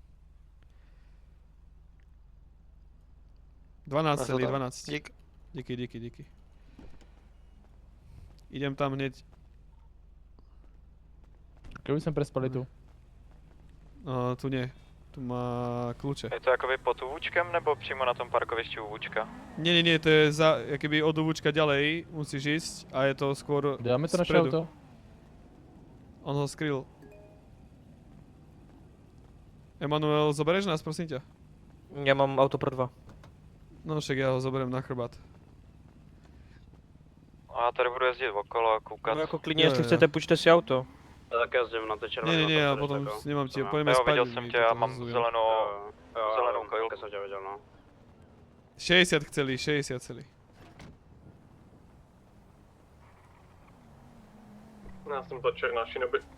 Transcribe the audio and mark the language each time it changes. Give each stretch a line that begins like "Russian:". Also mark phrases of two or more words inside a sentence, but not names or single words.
Slovak: 12,12. Díky. Idem tam hneď. Keby sme prespali tu. Tu nie. Tu má kľúče.
Czech: Je to jakoby pod Vůčkem nebo přímo na tom parkovišti u Vůčka?
Slovak: Nie, to je za, jakoby od Vúčka ďalej musíš ísť a je to skôr Dáme to naše spredu. auto? On ho skryl. Emanuel, zoberieš nás, prosím ťa?
Czech: Ja mám auto pro 2.
Slovak: No však ja ho zoberiem na chrbát.
Czech: A já tady budu jezdit okolo a koukat. No jako klidně, jestli chcete, půjčte si auto.
Slovak: Tak jazdím na to červené. Nie, a potom nemám ti, pojďme
Czech: Jo,
Slovak: spať.
Czech: viděl jsem tě, já mám zelenou kojilku. Jsem tě viděl, no.
Slovak: 60 chceli.
Czech: Já jsem toček na Shinobi.